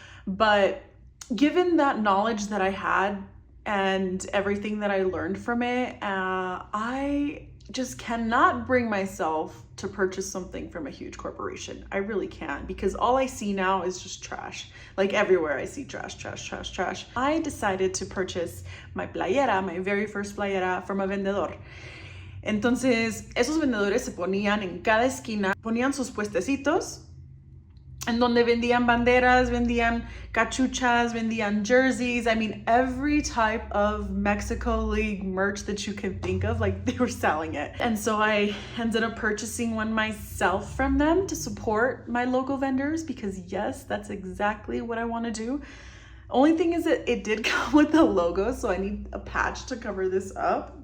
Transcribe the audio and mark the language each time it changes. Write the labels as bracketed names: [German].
[English] But given that knowledge that I had and everything that I learned from it, I just cannot bring myself to purchase something from a huge corporation. I really can't, because all I see now is just trash. Like everywhere I see trash, trash, trash, trash. I decided to purchase my playera, my very first playera, from a vendedor. [Spanish] Entonces, esos vendedores se ponían en cada esquina, ponían sus puestecitos, en donde vendían banderas, vendían cachuchas, vendían jerseys. [English] I mean, every type of Mexico League merch that you can think of, like they were selling it. And so I ended up purchasing one myself from them to support my local vendors, because yes, that's exactly what I want to do. Only thing is that it did come with a logo, so I need a patch to cover this up.